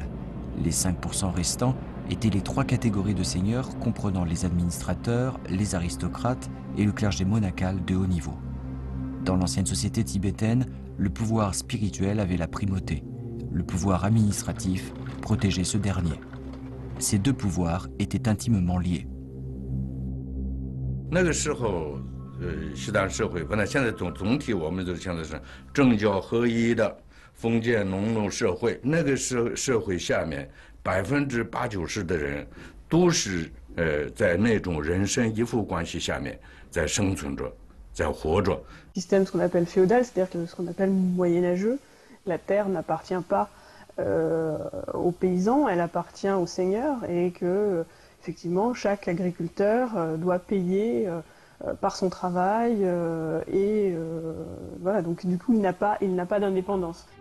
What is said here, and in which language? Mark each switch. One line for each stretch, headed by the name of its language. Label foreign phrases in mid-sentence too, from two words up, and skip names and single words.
French: Les 5% restants étaient les 3 catégories de seigneurs comprenant les administrateurs, les aristocrates et le clergé monacal de haut niveau. Dans l'ancienne société tibétaine, le pouvoir spirituel avait la primauté. Le pouvoir administratif protégeait ce dernier. Ces deux pouvoirs étaient intimement liés.
Chinese: 那个时候，西藏社会本来现在总体我们都现在是政教合一的封建农奴社会，那个社会下面80%-90%的人都是在那种人身依附关系下面在生存着，在活着。
French: Système ce qu'on appelle féodal, c'est-à-dire que ce qu'on appelle moyenâgeux, la terre n'appartient pas aux paysans, elle appartient aux seigneurs et que effectivement chaque agriculteur doit payer par son travail et voilà, donc du coup il n'a pas d'indépendance.